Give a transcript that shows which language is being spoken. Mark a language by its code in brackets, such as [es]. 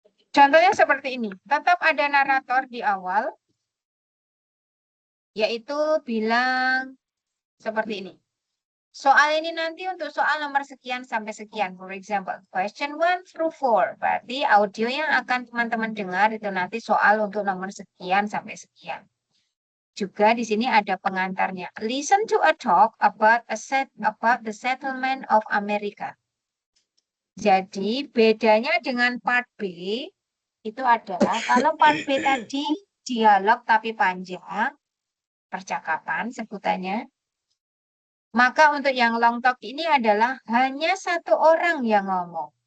[id] Contohnya seperti ini, tetap ada narator di awal, yaitu bilang seperti ini. Soal ini nanti untuk soal nomor sekian sampai sekian, [en] for example, question 1 through 4, [id] berarti audio yang akan teman-teman dengar itu nanti soal untuk nomor sekian sampai sekian. Juga di sini ada pengantarnya. [en] Listen to a talk about the settlement of America. [id] Jadi bedanya dengan part B itu adalah kalau part B tadi dialog tapi panjang, percakapan sebutannya. Maka untuk yang long talk ini adalah hanya 1 orang yang ngomong.